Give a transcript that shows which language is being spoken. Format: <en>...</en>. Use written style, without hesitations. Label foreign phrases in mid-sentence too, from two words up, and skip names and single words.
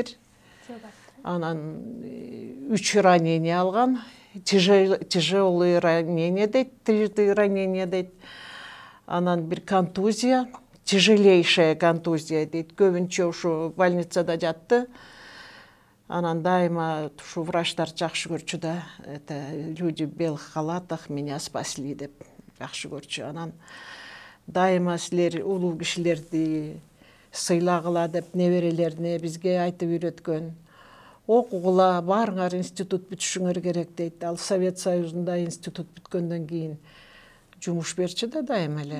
<ky>Анан 3 ранение алган,</ky> <ru>тяжелые ранения</ru> <ky>дейт, 3 ранения дейт. Анан бир контузия,</ky> <ru>тяжелейшая контузия</ru> <ky>дейт. Көбүнчө ушу больницада жатты. Анан дайыма ушу врачтар жакшы көрчү да,</ky> <ru>это люди в белых халатах меня спасли</ru> <ky>деп жакшы көрчү. Анан дайыма силер улуу кишилерди сыйлагыла деп неберелерине бизге айтып үйрөткөн. Окугула, барыңар институт бүтүшүңөр керек дейт. Ал Совет Союзунда институт бүткөндөн кийин жумуш берчү да дайыма эле.</ky>